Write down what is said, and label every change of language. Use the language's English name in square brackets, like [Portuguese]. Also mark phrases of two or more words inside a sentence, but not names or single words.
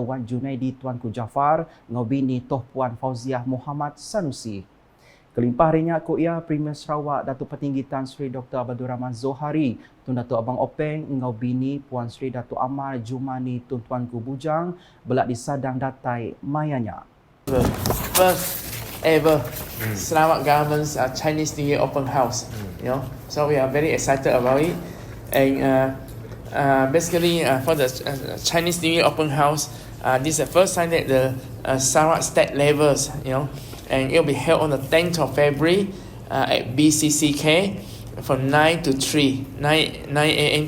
[Iban] Wan Junaidi Tuanku Jafar dengan bini Toh Puan Fauziah Muhammad Sanusi. Kelimpah harinya ko ia Premier Sarawak Datuk Petinggi Tan Sri Dr. Abang Rahman Zohari, Tun Datuk Abang Openg ngau bini Puan Sri Datuk Amar Jumani Tun Tuanku Bujang belak disadang datai mayanya. [English] First ever Sarawak government's Chinese New Year open house, you know. So we are very excited about it, and basically for the Chinese New Year open house, this is the first time that the Sarawak State levels, and it will be held on the 10th of February at BCCK from 9 to 3, 9 a.m.